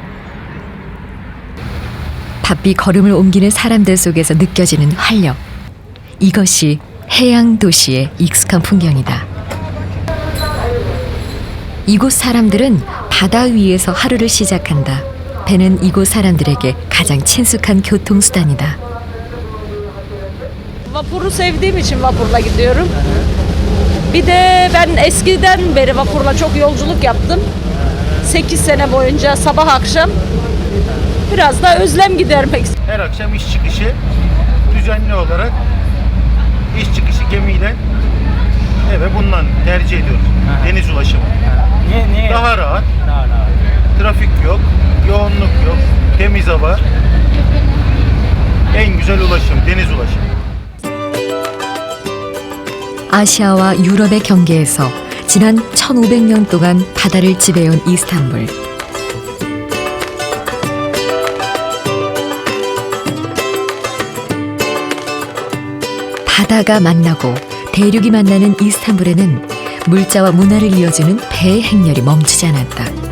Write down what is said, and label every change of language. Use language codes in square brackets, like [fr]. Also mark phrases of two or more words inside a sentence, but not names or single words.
[ko] 바삐 걸음을 옮기는 사람들 속에서 느껴지는 활력. 이것이 해양 도시의 익숙한 풍경이다. 이곳 사람들은 바다 위에서 하루를 시작한다. 배는 이곳 사람들에게 가장 친숙한 교통수단이다. [tr] Vapuru sevdiğim için vapurla gidiyorum. Bir de ben eskiden beri vapurla çok yolculuk yaptım. 8 sene boyunca sabah akşam biraz da özlem gidermek istedim. Her akşam iş çıkışı düzenli olarak iş çıkışı gemiyle eve bundan tercih ediyoruz. Deniz ulaşımı. Niye? Daha rahat, Daha rahat. trafik yok, yoğunluk yok, temiz hava. En güzel ulaşım, deniz ulaşımı. [ko] 아시아와 유럽의 경계에서 지난 1500년 동안 바다를 지배해온 이스탄불. 바다가 만나고 대륙이 만나는 이스탄불에는 물자와 문화를 이어주는 배의 행렬이 멈추지 않았다.